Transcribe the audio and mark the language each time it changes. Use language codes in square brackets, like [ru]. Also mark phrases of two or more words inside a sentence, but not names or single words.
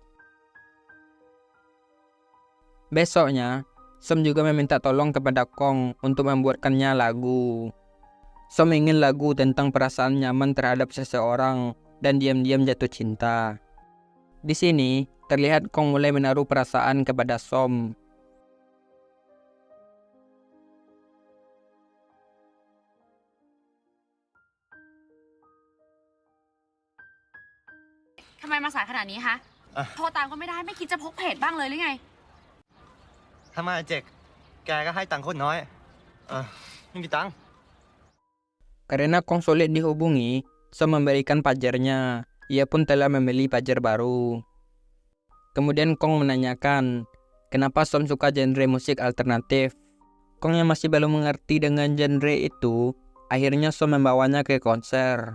[id] Besoknya, Som juga meminta tolong kepada Kong untuk membuatkannya lagu. Som ingin lagu tentang perasaan nyaman terhadap seseorang dan diam-diam jatuh cinta. Di sini, terlihat Kong mulai menaruh perasaan kepada Som. [th] ทำไมมาสายขนาดนี้คะ โทรตามก็ไม่ได้ไม่คิดจะพกเพจบ้างเลยหรือไง ทำไมเจกแกก็ให้ตังค์คนน้อยไม่มีตังค์ [id] Karena Kong sulit dihubungi, Som memberikan pajarnya. Ia pun telah membeli pajar baru. Kemudian Kong menanyakan, kenapa Som suka genre musik alternatif. Kong yang masih belum mengerti dengan genre itu, akhirnya Som membawanya ke konser.